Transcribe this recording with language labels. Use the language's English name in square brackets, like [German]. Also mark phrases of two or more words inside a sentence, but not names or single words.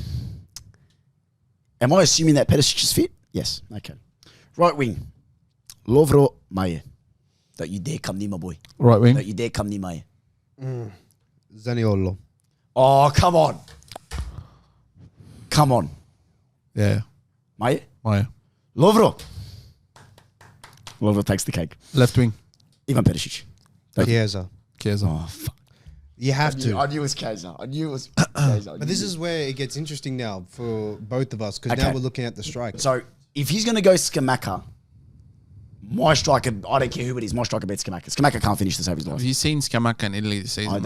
[English] Am I assuming that Perisic is fit? Yes. Okay. Right wing. Lovro Maje. Don't you dare come near my boy. Right wing. Don't you dare come near Maje. Zaniolo. Oh, come on. Come on. Yeah. Maje. Lovro takes the cake. Left wing. Ivan Perisic. Chiesa. Oh, fuck. You have to. I knew it was Chiesa. But this is where it gets interesting now for both of us because now we're looking at the striker. So if he's going to go Scamacca, my striker, I don't care who it is, my striker beats Scamacca. Scamacca can't finish to save his life. Have you seen Scamacca in Italy this season?